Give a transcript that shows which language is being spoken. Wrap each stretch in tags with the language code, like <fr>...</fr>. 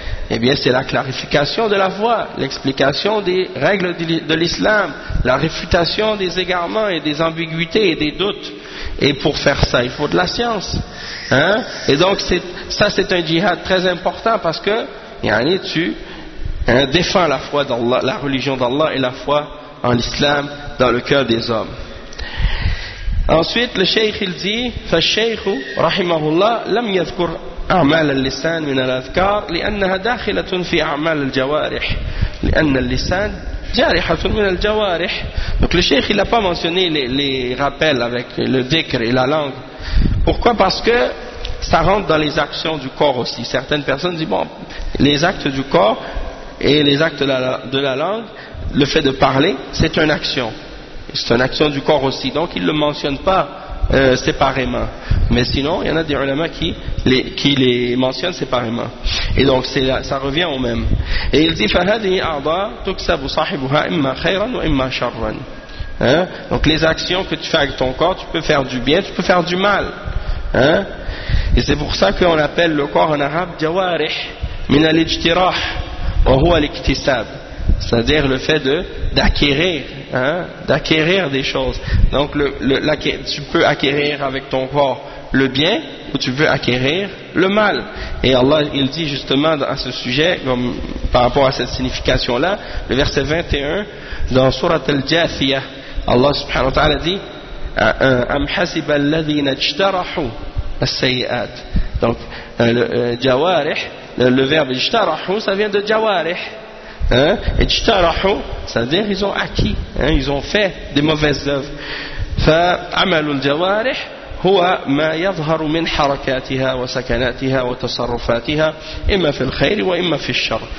<fr>Eh bien, c'est la clarification de la foi, l'explication des règles de l'islam, la réfutation des égarements et des ambiguïtés et des doutes. Et pour faire ça, il faut de la science, hein? Et donc, c'est un djihad très important parce que, yani, tu défends la foi d'Allah, la religion d'Allah et la foi en l'islam dans le cœur des hommes. Ensuite, le cheikh il dit,</fr> <ar>فالشيخ رحمه الله لم يذكر أعمال اللسان من الأذكار لأنها داخلة في أعمال الجوارح لأن اللسان جارحة من الجوارح.</ar> <fr>Donc le cheikh il n'a pas mentionné les rappels avec le dhikr et la langue. Pourquoi? Parce que ça rentre dans les actions du corps aussi. Certaines personnes disent, bon, les actes du corps et les actes de la langue, le fait de parler, c'est une action. C'est une action du corps aussi. Donc, il ne le mentionne pas séparément. Mais sinon, il y en a des ulama qui les mentionnent séparément. Et donc, ça revient au même. Et il dit,</fr> <ar>فَهَذِهِ أَعْضَى تُكْسَبُ صَاحِبُهَا إِمَّا خَيْرًا وَإِمَّا شَرًّا. Hein?</ar> <fr>Donc, les actions que tu fais avec ton corps, tu peux faire du bien, tu peux faire du mal. Hein? Et c'est pour ça qu'on appelle le corps en arabe</fr> <ar>جَوَارِحْ مِنَ الْإِجْتِرَاحْ وَهُوَ الْإِكْتِسَابِ.</ar> <fr>C'est-à-dire le fait d'acquérir, hein, d'acquérir des choses. Donc tu peux acquérir avec ton corps le bien ou tu peux acquérir le mal. Et Allah il dit justement à ce sujet, comme, par rapport à cette signification-là, le verset 21 dans sourate Al-Jathiyah, Allah subhanahu wa ta'ala dit</fr> <ar>أَمْ حَسِبَ الَّذِينَ اجْتَرَحُوا السَّيِّئَاتِ.</ar> <fr>Donc جَوَارِح, le verbe اجْتَرَحُوا, ça vient de جَوَارِح. Et jtarahu, c'est-à-dire ils ont acquis, hein, ils ont fait des mauvaises œuvres.</fr> <ar>Fa amalul jawarih هو ما يظهر من حركاتها وسكناتها وتصرفاتها إما في الخير وإما في الشر.</ar>